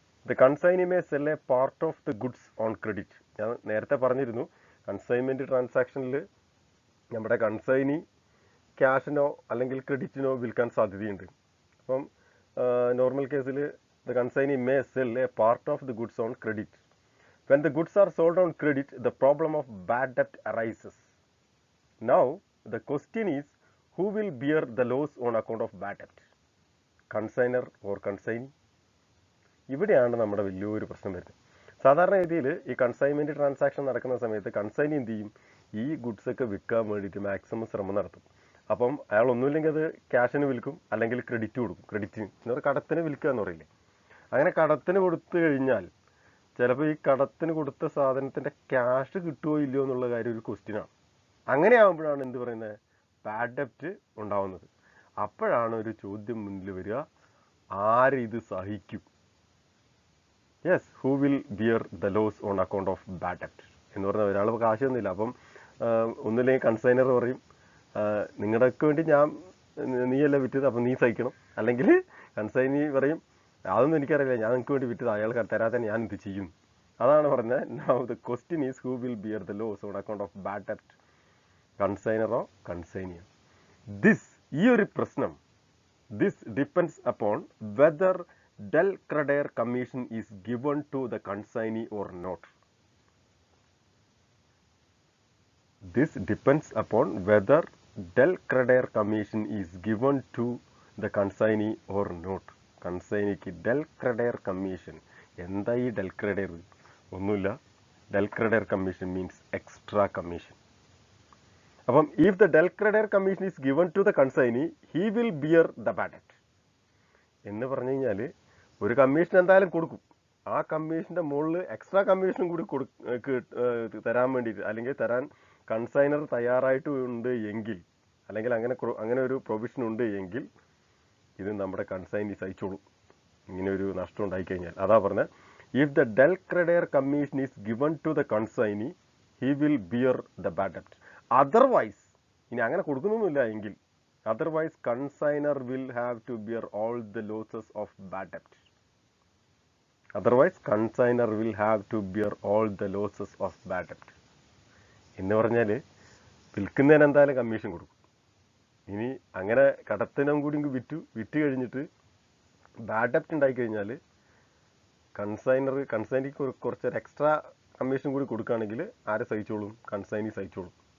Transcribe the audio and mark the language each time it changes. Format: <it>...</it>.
<en>The consignee may sell a part of the goods on credit.</en> <ml>ഞാൻ നേരത്തെ പറഞ്ഞിരുന്നു, consignment ട്രാൻസാക്ഷനിൽ നമ്മുടെ കൺസൈനി ക്യാഷിനോ അല്ലെങ്കിൽ ക്രെഡിറ്റിനോ വിൽക്കാൻ സാധ്യതയുണ്ട്. അപ്പം നോർമൽ കേസിൽ</ml> <en>The consignee may sell a part of the goods on credit. When the goods are sold on credit, the problem of bad debt arises. Now, the question is, who will bear the loss on account of bad debt? Consignor or consignee?</en> <ml>ഇവിടെയാണ് നമ്മുടെ വലിയൊരു പ്രശ്നം വരുന്നത്. സാധാരണ രീതിയിൽ ഈ consignment transaction നടക്കുന്ന സമയത്ത് കൺസൈനി എന്ത് ചെയ്യും, ഈ ഗുഡ്സൊക്കെ വിൽക്കാൻ വേണ്ടിയിട്ട് മാക്സിമം ശ്രമം നടത്തും. അപ്പം അയാൾ ഒന്നുമില്ലെങ്കിൽ അത് ക്യാഷിന് വിൽക്കും, അല്ലെങ്കിൽ ക്രെഡിറ്റ് കൊടുക്കും. ക്രെഡിറ്റിന് എന്ന് പറഞ്ഞാൽ കടത്തിന് വിൽക്കുക എന്ന് പറയില്ലേ. അങ്ങനെ കടത്തിന് കൊടുത്തു കഴിഞ്ഞാൽ ചിലപ്പോൾ ഈ കടത്തിന് കൊടുത്ത സാധനത്തിൻ്റെ ക്യാഷ് കിട്ടുമോ ഇല്ലയോ എന്നുള്ള കാര്യം ഒരു ക്വസ്റ്റ്യനാണ്. അങ്ങനെ ആകുമ്പോഴാണ് എന്ത് പറയുന്നത്, ബാഡ് ഡെപ്റ്റ് ഉണ്ടാവുന്നത്. അപ്പോഴാണ് ഒരു ചോദ്യം മുന്നിൽ വരിക, ആര് ഇത് സഹിക്കും?</ml> <en>yes, who will beer the loss on account of bad ഡെപ്റ്റ്</en> <ml>എന്ന് പറഞ്ഞാൽ ഒരാൾ കാശൊന്നുമില്ല. അപ്പം ഒന്നുമില്ലെങ്കിൽ കൺസൈനർ പറയും, നിങ്ങളുടെയൊക്കെ വേണ്ടി നീയല്ല വിറ്റത്, അപ്പം നീ സഹിക്കണം. അല്ലെങ്കിൽ കൺസൈനി പറയും, അതൊന്നും എനിക്കറിയില്ല, ഞാൻ നിങ്ങൾക്ക് വേണ്ടി വിറ്റത്, അയാൾ തരാതെ ഞാൻ എന്ത് ചെയ്യും? അതാണ് പറഞ്ഞത്.</ml> <en>now the question is who will beer the loss on account of bad ഡെപ്റ്റ്,</en> <ml>കൺസൈനറോ കൺസൈനിയോ? ഈ ഒരു പ്രശ്നം,</ml> <en>This depends upon whether del credere commission is given to the consignee or not. This depends upon whether del credere commission is given to the consignee or not.</en> <ml>കൺസൈനിക്ക് del credere commission. എന്താ ഈ del credere? ഒന്നുമില്ല.</ml> <en>del credere commission means extra commission. അപ്പം if the del credere commission is given to the consignee, he will bear the bad debt.</en> <ml>എന്ന് പറഞ്ഞു കഴിഞ്ഞാൽ ഒരു commission എന്തായാലും കൊടുക്കും. ആ കമ്മീഷൻ്റെ മുകളിൽ എക്സ്ട്രാ കമ്മീഷനും കൂടി തരാൻ വേണ്ടിയിട്ട്, അല്ലെങ്കിൽ തരാൻ കൺസൈനർ തയ്യാറായിട്ടുണ്ട് എങ്കിൽ, അല്ലെങ്കിൽ അങ്ങനെ ഒരു പ്രൊവിഷൻ ഉണ്ട് എങ്കിൽ ഇത് നമ്മുടെ കൺസൈനി സഹിച്ചോളൂ, ഇങ്ങനെ ഒരു നഷ്ടം ഉണ്ടായിക്കഴിഞ്ഞാൽ. അതാ പറഞ്ഞത്,</ml> <en>If the del credere commission is given to the consignee, he will bear the bad debt. Otherwise,</en> <ml>ഇനി അങ്ങനെ കൊടുക്കുന്നൊന്നുമില്ല എങ്കിൽ,</ml> <en>otherwise consignor will have to bear all the losses of bad debt. Otherwise consignor will have to bear all the losses of bad debt.</en> <ml>എന്ന് പറഞ്ഞാൽ വിൽക്കുന്നതിന് എന്തായാലും commission കൊടുക്കും. ഇനി അങ്ങനെ കടത്തിനും കൂടി വിറ്റ് കഴിഞ്ഞിട്ട് ബാഡ് ഡെപ്റ്റ് ഉണ്ടായിക്കഴിഞ്ഞാൽ കൺസൈനിക്ക് കുറച്ചൊരു എക്സ്ട്രാ കമ്മീഷൻ കൂടി കൊടുക്കുകയാണെങ്കിൽ ആരെ സഹിച്ചോളും? കൺസൈനി സഹിച്ചോളും.</ml>